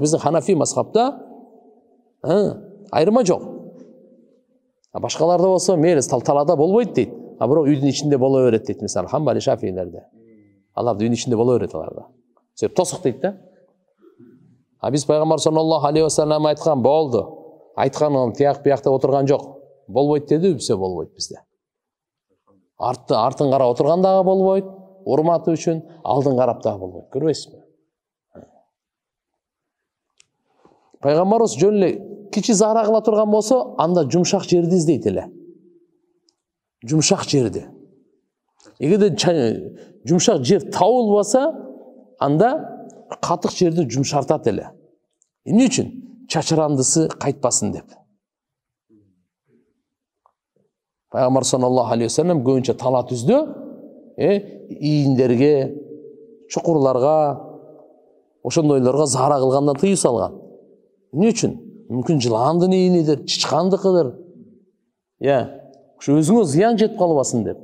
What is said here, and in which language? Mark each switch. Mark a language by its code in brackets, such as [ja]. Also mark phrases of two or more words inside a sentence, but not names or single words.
[ky] Биздин Ханафи мазхабта айырма жок. Башкаларда болсо мейли талада болбойт дейт. Бирок үйдүн ичинде боло берет дейт. Мисалы Хамбали, Шафиилерде. Алар үйдүн ичинде боло берет аларда. Себеп тосук дейт да. Биз Пайгамбар [ar] صلى الله عليه وسلم [ky] айткан болду. Айткан тияк биякта отурган жок. Болбойт деди, бизде болбойт бизде. Артын карап отургандагы болбойт. Урматы үчүн алдын карап дагы болбойт. Көрбөйсүзбү? Пайгамбарыбыз жөн эле кичи зара кыла турган болсо, анда жумшак жерди издейт эле. Жумшак жерди. Эгерде жумшак жер табылбаса, анда катык жерди жумшартат эле. Эмне үчүн? Чачырандысы кайтпасын деп. Пайгамбар [ar] صلى الله عليه وسلم [ky] көбүнчө тала түздү, ийиндерге, чукурларга, ошондойлорго зара кылгандан тыюу салган. Эмне үчүн? Мүмкүн жыландын ийинидир, чычкандыкыдыр. Ошо өзүңө зыян жетип калбасын деп.